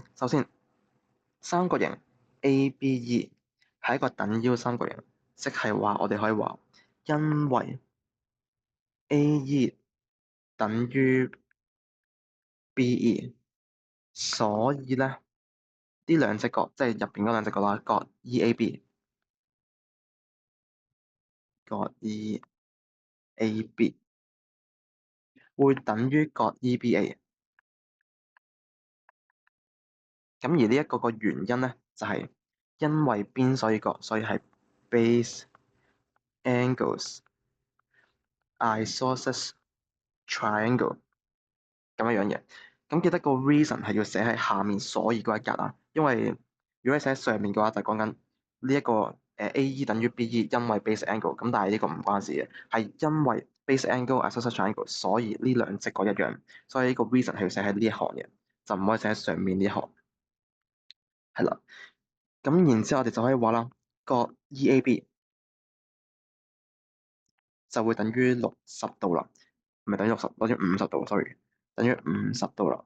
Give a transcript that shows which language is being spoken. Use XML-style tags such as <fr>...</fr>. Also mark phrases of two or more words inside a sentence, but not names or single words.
<yue>首先，三角形 ABE 係一個等腰三角形，即係話我哋可以話，因為 AE 等於 BE，所以咧呢兩隻角即係入邊嗰兩隻角啦，角 EAB，角 EAB 會等於角 EBA。咁而呢一個個原因咧，就係因為邊所以角，所以係</yue> <en>base angles isosceles triangle</en> <yue>咁樣樣嘅。咁記得個 reason 係要寫喺下面所以嗰一格啊，因為如果你寫喺上面嘅話，就講緊呢一個AE 等於 BE，因為 base angle。咁但係呢個唔關事嘅，係因為</yue> <en>base angle isosceles triangle，</en> <yue>所以呢兩隻角一樣，所以呢個 reason 係要寫喺呢一行嘅，就唔可以寫喺上面呢一行。係啦，咁然之後我哋就可以話啦，個 EAB 就會等於60度啦，唔係等於60，等於50度，sorry，等於50度啦。</yue>